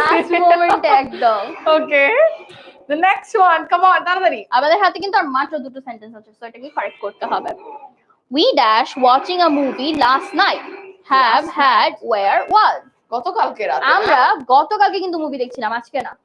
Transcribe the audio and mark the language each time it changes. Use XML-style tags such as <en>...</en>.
<en>Last moment</en> <bn>একদম।</bn> <en>Okay. The next one, come on,</en> <bn>তাড়াতাড়ি। আমাদের হাতে কিন্তু আর মাত্র দুটো সেন্টেন্স আছে, সো এটাকে কারেক্ট করতে হবে।</bn> <en>We dash watching a movie last night. Have, Last had, where, was.</en> <bn>গতকালকে রাতে আমরা গতকালকে কিন্তু মুভি দেখছিলাম, আজকে না।</bn>